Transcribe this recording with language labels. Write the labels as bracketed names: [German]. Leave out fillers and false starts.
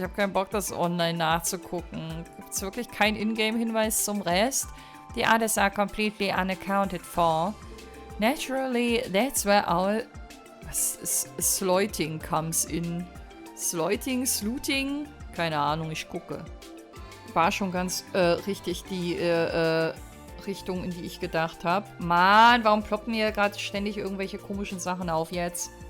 [German] Ich habe keinen Bock, das online nachzugucken. Gibt's wirklich keinen Ingame-Hinweis zum Rest? [English] The others are completely unaccounted for. Naturally, that's where our Sleuting comes in. [German] Sleuting? Keine Ahnung, ich gucke. War schon ganz richtig die Richtung, in die ich gedacht habe. Mann, warum ploppen mir gerade ständig irgendwelche komischen Sachen auf jetzt?